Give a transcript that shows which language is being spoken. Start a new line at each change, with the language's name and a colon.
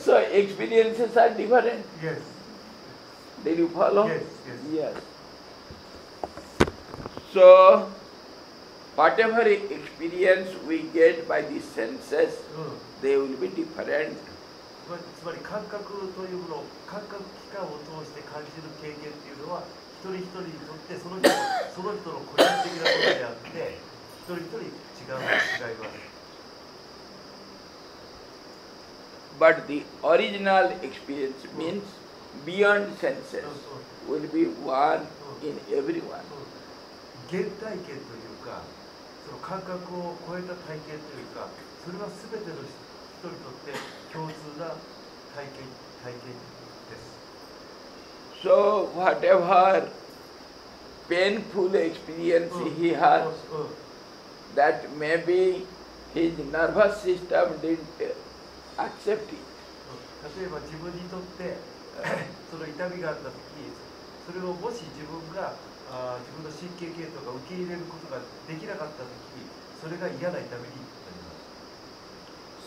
English: So experiences are different. Yes, Did you follow? yes, yes. Yes. So whatever experience we get by the senses, うん they will be different.
Japanese: つまり感覚というもの、感覚器官を通して感じる経験っていうのは一人一人にとってその人の個人的なものであって一人一人違います。
English: But the original experience means beyond senses
Japanese: そうそう
English: will be one in everyone.
Japanese: 原体験というか、その感覚を超えた体験というか、それは全ての人にとって共通な体験です。
English: So whatever painful experience he has, うん that maybe his nervous system didn't accept it.
Japanese: 例えば自分にとってその痛みがあった時、それをもし自分が自分の神経系統が受け入れることができなかった時、それが嫌な痛みになります。